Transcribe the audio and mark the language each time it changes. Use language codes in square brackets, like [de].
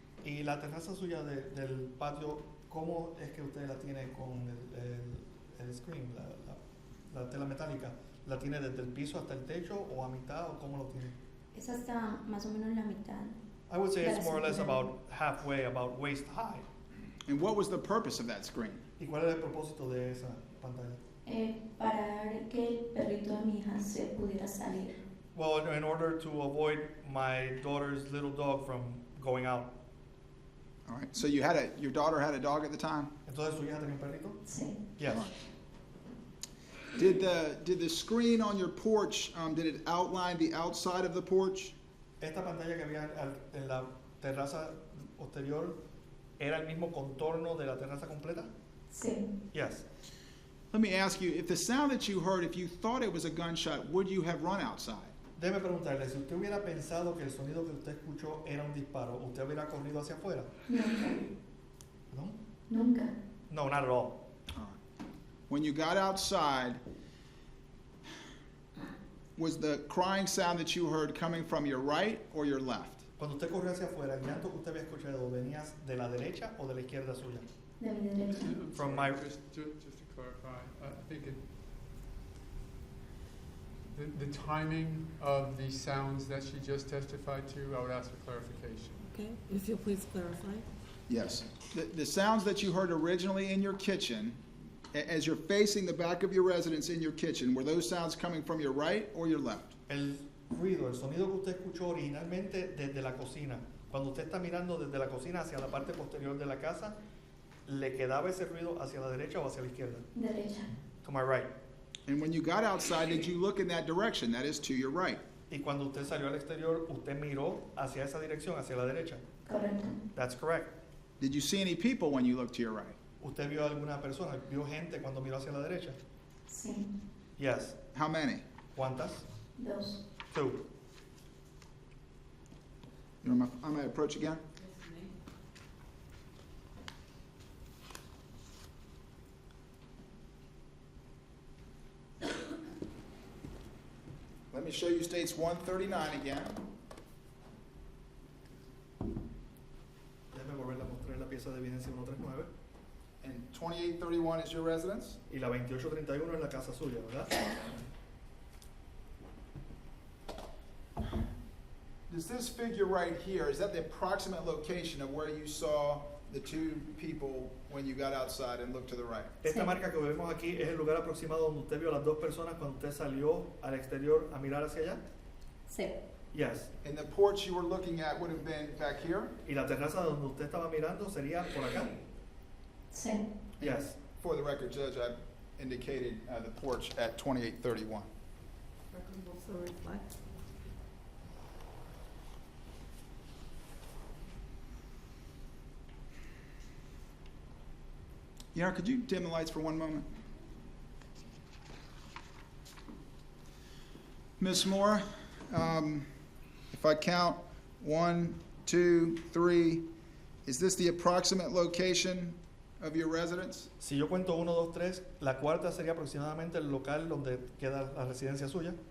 [es] Y la terraza suya del patio, ¿cómo es que usted la tiene con el screen, la tela metálica? ¿La tiene desde el piso hasta el techo o a mitad o cómo lo tiene? Es hasta más o menos la mitad. [en] I would say [es] de [en] it's [es] la [en] more or less [es] cintura. [en] about halfway, about waist high. And what was the purpose of that screen? [es] ¿Y cuál es el propósito de esa pantalla? Parar que el perrito de mi hija se pudiera salir. [en] Well, in order to avoid my daughter's little dog from going out. All right. So your daughter had a dog at the time? [es] Entonces, ¿su hija tenía un perrito? Sí. [en] Yes. All right. Did the screen on your porch, did it outline the outside of the porch? [es] Esta pantalla que había en la terraza posterior era el mismo contorno de la terraza completa? Sí. [en] Yes. Let me ask you, if the sound that you heard, if you thought it was a gunshot, would you have run outside? [es] Déjeme preguntarle, si usted hubiera pensado que el sonido que usted escuchó era un disparo, ¿usted hubiera corrido hacia afuera? Nunca. No? Nunca. [en] No, not at all. When you got outside, was the crying sound that you heard coming from your right or your left? [es] Cuando usted corrió hacia afuera, el llanto que usted había escuchado venía de la derecha o de la izquierda suya? De mi derecha. [en] From my... Just to clarify, I think the timing of the sounds that she just testified to, I would ask for clarification. Okay, if you'll please clarify. Yes. The sounds that you heard originally in your kitchen, as you're facing the back of your residence in your kitchen, were those sounds coming from your right or your left? [es] El ruido, el sonido que usted escuchó originalmente desde la cocina. Cuando usted está mirando desde la cocina hacia la parte posterior de la casa, ¿le quedaba ese ruido hacia la derecha o hacia la izquierda? Derecha. [en] To my right. And when you got outside, did you look in that direction? That is to your right. [es] Y cuando usted salió al exterior, usted miró hacia esa dirección, hacia la derecha. Correcto. [en] That's correct. Did you see any people when you looked to your right? [es] ¿Usted vio alguna persona? ¿Vio gente cuando miró hacia la derecha? Sí. [en] Yes. How many? [es] ¿Cuántas? Dos. [en] Two. You know, I might approach again. Let me show you states 139 again. [es] Déjame volver a mostrar la pieza de evidencia 139. [en] And 2831 is your residence? [es] Y la 2831 es la casa suya, ¿verdad? [en] Does this figure right here, is that the approximate location of where you saw the two people when you got outside and looked to the right? [es] Esta marca que vemos aquí es el lugar aproximado donde usted vio a las dos personas cuando usted salió al exterior a mirar hacia allá? Sí. [en] Yes. And the porch you were looking at would have been back here? [es] Y la terraza donde usted estaba mirando sería por acá? Sí. [en] Yes. For the record, Judge, I indicated the porch at 2831. Record will so reflect. Yara, could you dim the lights for one moment? Ms. Mora, if I count 1, 2, 3, is this the approximate location of your residence? [es] Si yo cuento 1, 2, 3, la cuarta sería aproximadamente el local donde queda la residencia suya?